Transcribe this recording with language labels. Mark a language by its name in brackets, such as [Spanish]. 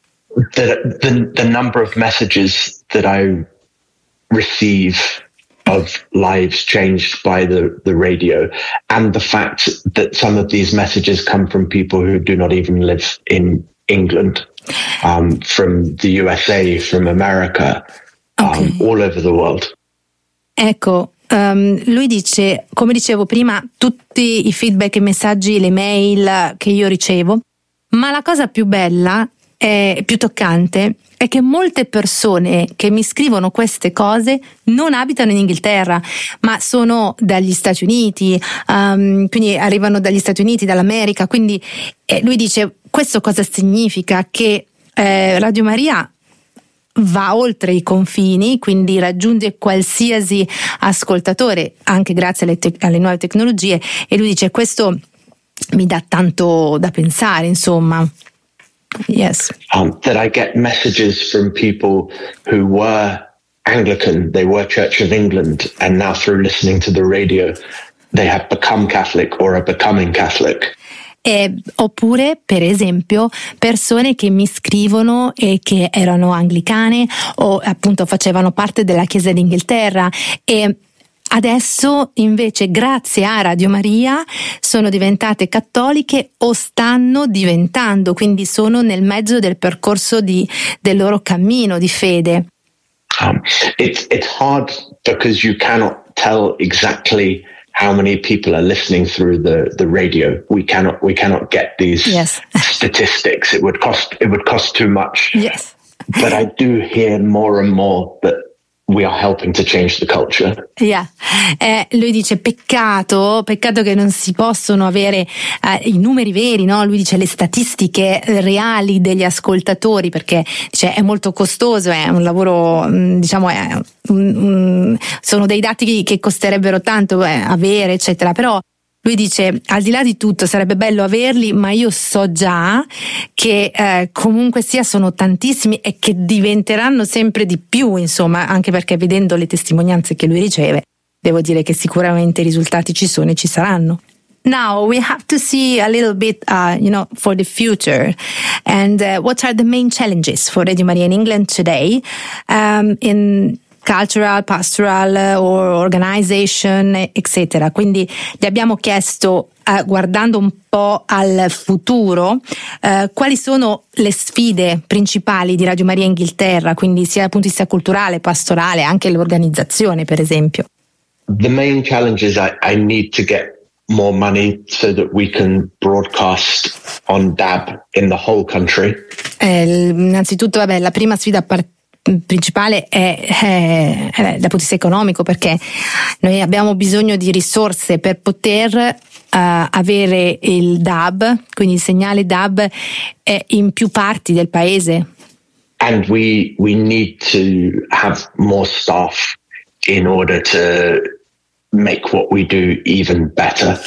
[English] The number of messages that I receive of lives changed by the radio, and the fact that some of these messages come from people who do not even live in England, from the USA, from America, all over the world. [Italian] Ecco, lui dice, come dicevo prima, tutti i feedback, i messaggi, le mail che io ricevo, ma la cosa più bella e più toccante è che molte persone che mi scrivono queste cose non abitano in Inghilterra, ma sono dagli Stati Uniti, quindi arrivano dagli Stati Uniti, dall'America, quindi lui dice, questo cosa significa? Che Radio Maria va oltre i confini, quindi raggiunge qualsiasi ascoltatore, anche grazie alle nuove tecnologie, e lui dice, questo mi dà tanto da pensare, insomma. [English] Yes. That I get messages from people who were Anglican, they were Church of England, and now through listening to the radio, they have become Catholic or are becoming Catholic. [Italian] Oppure, per esempio, persone che mi scrivono e che erano anglicane o appunto facevano parte della Chiesa d'Inghilterra e adesso invece, grazie a Radio Maria, sono diventate cattoliche o stanno diventando, quindi sono nel mezzo del percorso del loro cammino di fede. [English] It's hard because you cannot tell exactly how many people are listening through the radio. We cannot get these statistics. It would cost too much. Yes. But I do hear more and more that we are helping to change the culture. Yeah. [Italian] Lui dice peccato che non si possono avere i numeri veri, no? Lui dice le statistiche reali degli ascoltatori, perché dice è molto costoso, è un lavoro, diciamo, sono dei dati che costerebbero tanto avere, eccetera. Però lui dice, al di là di tutto sarebbe bello averli, ma io so già che comunque sia sono tantissimi e che diventeranno sempre di più, insomma, anche perché vedendo le testimonianze che lui riceve, devo dire che sicuramente i risultati ci sono e ci saranno. [English] Now we have to see a little bit, you know, for the future, and what are the main challenges for Radio Maria in England today, in cultural, pastoral, or organization, etc. [Italian] Quindi gli abbiamo chiesto, guardando un po' al futuro, quali sono le sfide principali di Radio Maria Inghilterra, quindi sia dal punto di vista culturale, pastorale, anche l'organizzazione, per esempio. [English] The main challenge is I need to get more money so that we can broadcast on DAB in the whole country. [Italian] Innanzitutto, vabbè, la prima sfida principale è dal punto di vista economico, perché noi abbiamo bisogno di risorse per poter avere il DAB, quindi il segnale DAB in più parti del paese. [English] And we need to have more staff in order to make what we do even better.